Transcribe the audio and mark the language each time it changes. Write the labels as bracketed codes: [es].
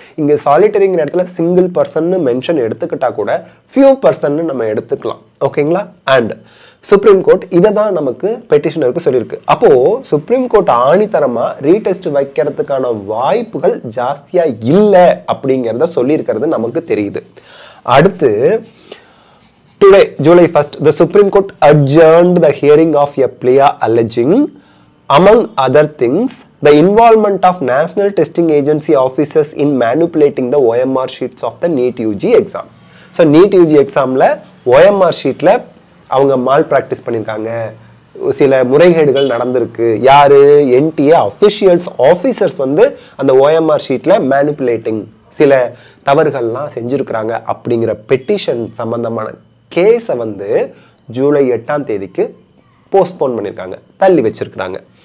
[ta] இங்கே சாலிட்டரிங்கிற இடத்துல single பர்சன்னு mention எடுத்துக்கிட்டா கூட ஃபியூ பர்சன்னு நம்ம எடுத்துக்கலாம். ஓகேங்களா? அண்ட் சுப்ரீம் கோர்ட் இதை தான் நமக்கு பெட்டிஷனருக்கு சொல்லியிருக்கு. அப்போ சுப்ரீம் கோர்ட் ஆணித்தரமா ரீடெஸ்ட் வைக்கிறதுக்கான வாய்ப்புகள் ஜாஸ்தியா இல்லை அப்படிங்கிறத சொல்லியிருக்கிறது நமக்கு தெரியுது. அடுத்து [en] today, July 1st, the Supreme Court adjourned the hearing of a plea alleging, among other things, the involvement of National Testing Agency officers in manipulating the OMR sheets of the NEET UG exam. [ta] So, NEET UG examல OMR sheetல அவங்க mall practice பண்ணியிருக்காங்க, சில முறைகேடுகள் நடந்திருக்கு. யாரு? NTA officials officers வந்து அந்த OMR ஷீட்டில் manipulating சில தவறுகள்லாம் செஞ்சுருக்கிறாங்க அப்படிங்கிற பெட்டிஷன் சம்பந்தமான கேஸை வந்து ஜூலை 8ஆம் தேதிக்கு போஸ்ட்போன் பண்ணியிருக்காங்க, தள்ளி வச்சிருக்கிறாங்க.